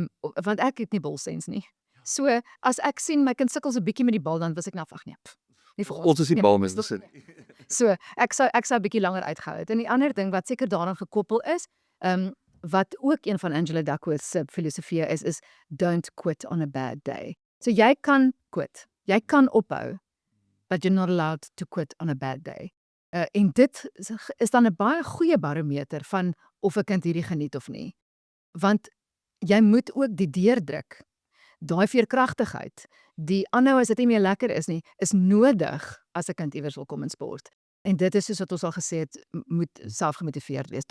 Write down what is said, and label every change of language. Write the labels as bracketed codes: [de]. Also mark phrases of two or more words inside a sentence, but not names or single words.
[af] Want ek het nie balsens nie. So as ek sien my kind sukkel so 'n bietjie met die bal, dan wys ek nou ag nee. Nie vir Ons is die Nee, balmense. dis nog- So ek sou 'n bietjie langer uitgehou het. En die ander ding wat seker daaraan gekoppel is, Wat ook een van Angela Duckworth se filosofieë is [en] don't quit on a bad day. [af] So jy kan quit. Jy kan ophou, [en] but you're not allowed to quit on a bad day. [af] En dit is dan 'n baie goeie barometer van of 'n kind hierdie geniet of nie. Want jy moet ook die deurdruk. Daai veerkragtigheid, die aanhou as dit nie meer lekker is nie, is nodig as 'n kind iewers wil kom in sport. En dit is soos wat ons al gesê het, moet selfgemotiveerd wees.